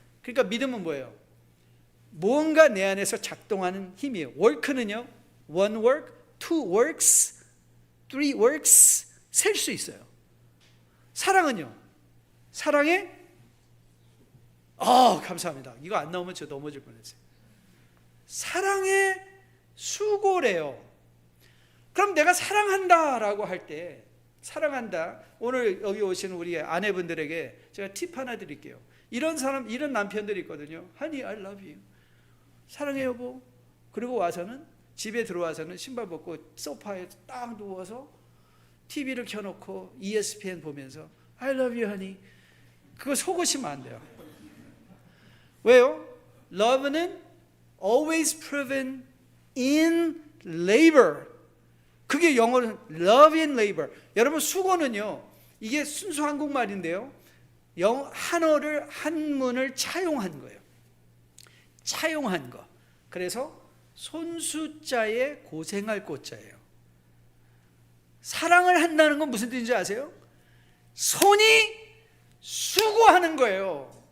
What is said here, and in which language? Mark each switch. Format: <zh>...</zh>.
<ko>그러니까 믿음은 뭐예요? 무언가 내 안에서 작동하는 힘이에요.</ko> <en>work는요, one work, two works, three works,</en> <ko>셀 수 있어요. 사랑은요, 사랑에, 감사합니다. 이거 안 나오면 저 넘어질 뻔했어요. 사랑의 수고래요. 그럼 내가 사랑한다라고 할 때, 사랑한다, 오늘 여기 오시는 우리 아내분들에게 제가 팁 하나 드릴게요. 이런 사람, 이런 남편들이 있거든요.</ko> <en>Honey, I love you.</en> <ko>사랑해 여보. 그리고 와서는, 집에 들어와서는 신발 벗고 소파에 딱 누워서 TV를 켜놓고 ESPN 보면서</ko> <en>I love you, honey.</en> <ko>그거 속으시면 안 돼요. 왜요?</ko> <en>Love는 always proven in labor.</en> <ko>그게 영어로는</ko> <en>love in labor.</en> <ko>여러분, 수고는요, 이게 순수 한국말인데요, 한어를, 한문을 차용한 거예요. 차용한 거. 그래서 손수자에 고생할 고자예요. 사랑을 한다는 건 무슨 뜻인지 아세요? 손이 수고하는 거예요.</ko>